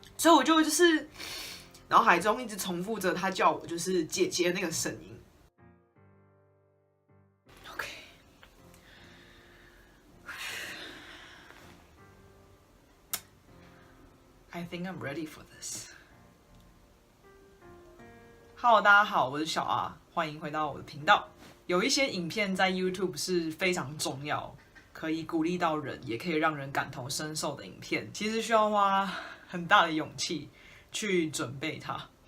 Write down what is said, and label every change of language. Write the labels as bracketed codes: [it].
[zh] 所以我就是脑海中一直重复着他叫我就是姐姐那个声音。 [en] OK， I think I'm ready for this. [zh] Hello， 大家好，我是小阿，欢迎回到我的频道。有一些影片在 YouTube 是非常重要，可以鼓励到人，也可以让人感同身受的影片，其实需要花很大的勇气去准备它。